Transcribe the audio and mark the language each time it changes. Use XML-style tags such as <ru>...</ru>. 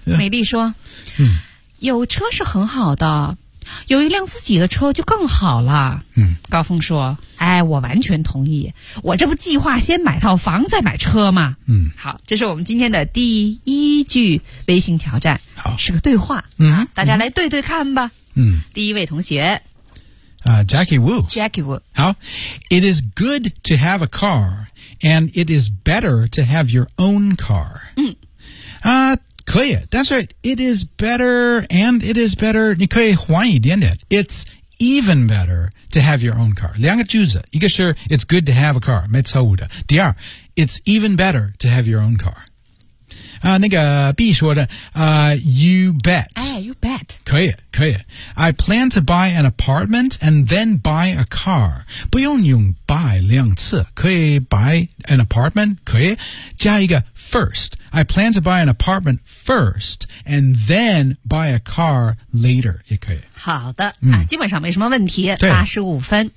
<zh>美丽说、有车是很好的有一辆自己的车就更好了、高峰说哎，我完全同意我这不计划先买套房再买车吗、好这是我们今天的第一句微信挑战好是个对话、大家来对对看吧、第一位同学、</zh> <en>Jackie Wu Jackie Wu 好 It is good to have a car And it is better to have your own car 可以 That's right It is better And it is better</en> <zh>你可以换一点点</zh> <en>It's even better To have your own car</en> <zh>两个句子一个是</zh> <en>It's good to have a car</en> <zh>没错误的第二</zh> <en>It's even better To have your own car、</en> <zh>那个 B 说的、</zh> <en>You bet、 You bet 可以 I plan to buy an apartment And then buy a car</en> <zh>不用用 buy 两次可以</zh> <en>buy an apartment 可以加一个 first I plan to buy an apartment first And then buy a car later</en> <zh>也可以好的、基本上没什么问题85分</zh>